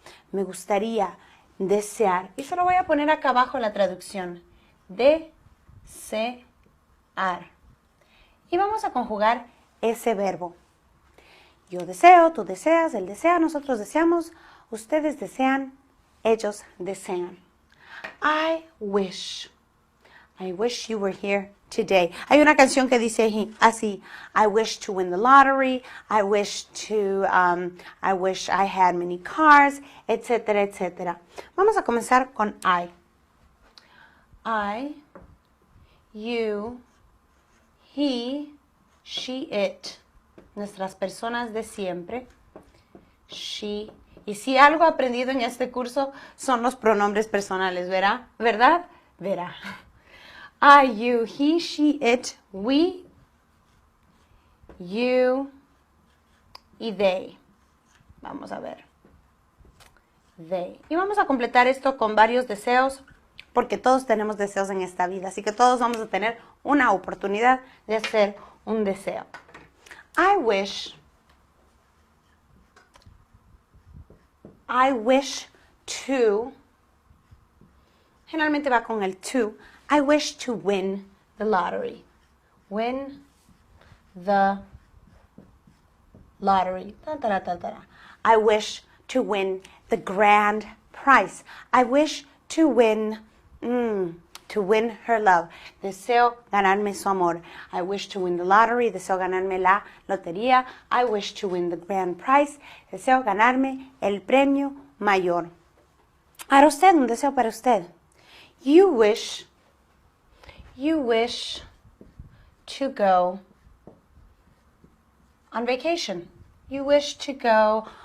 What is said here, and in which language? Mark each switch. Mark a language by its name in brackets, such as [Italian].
[Spanish] Me gustaría desear. Y se lo voy a poner acá abajo la traducción. Desear. Y vamos a conjugar ese verbo. Yo deseo, tú deseas, él desea, nosotros deseamos, ustedes desean, ellos desean. [English] I wish. I wish you were here today. [Spanish] Hay una canción que dice así, [English] I wish to win the lottery, I wish I had many cars, [Spanish] etcétera, etcétera. Vamos a comenzar con I. I, you, he, she, it. Nuestras personas de siempre. She. Y si algo aprendido en este curso son los pronombres personales, ¿verdad? ¿Verdad? Verá. [English] I, you, he, she, it, we, you y they. [Spanish] Vamos a ver. They. Y vamos a completar esto con varios deseos, porque todos tenemos deseos en esta vida. Así que todos vamos a tener una oportunidad de hacer un deseo. [English] I wish to. [Spanish] Generalmente va con el to. [English] I wish to win the lottery. Win the lottery. I wish to win the grand prize. I wish to win her love. [Spanish] Deseo ganarme su amor. [English] I wish to win the lottery. [Spanish] Deseo ganarme la lotería. [English] I wish to win the grand prize. [Spanish] Deseo ganarme el premio mayor. Para usted, un deseo para usted. [English] You wish to go on vacation. You wish to go